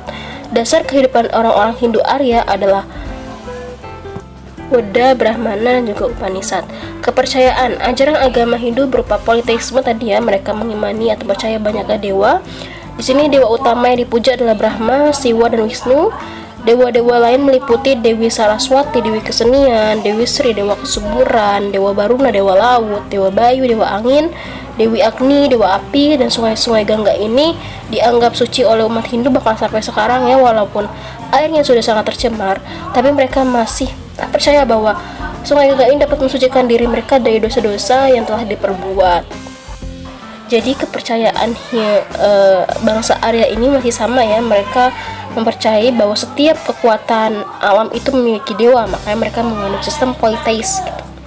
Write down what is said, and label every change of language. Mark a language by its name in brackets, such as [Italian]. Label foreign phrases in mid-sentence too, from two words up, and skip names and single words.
[Indonesian] Dasar kehidupan orang-orang Hindu Arya adalah Weda, Brahmana, dan juga Upanishad. Kepercayaan, ajaran agama Hindu berupa politeisme tadi ya, mereka mengimani atau percaya banyaknya dewa. Di sini dewa utama yang dipuja adalah Brahma, Siwa, dan Wisnu. Dewa-dewa lain meliputi Dewi Saraswati, Dewi Kesenian, Dewi Sri, Dewa Kesuburan, Dewa Baruna, Dewa Laut, Dewa Bayu, Dewa Angin, Dewi Agni, Dewa Api. Dan sungai-sungai Gangga ini dianggap suci oleh umat Hindu bahkan sampai sekarang ya, walaupun airnya sudah sangat tercemar, tapi mereka masih percaya bahwa sungai Gangga ini dapat mensucikan diri mereka dari dosa-dosa yang telah diperbuat. Jadi kepercayaan bangsa Arya ini masih sama ya, mereka mempercayai bahwa setiap kekuatan alam itu memiliki dewa, makanya mereka menganut sistem politeis gitu.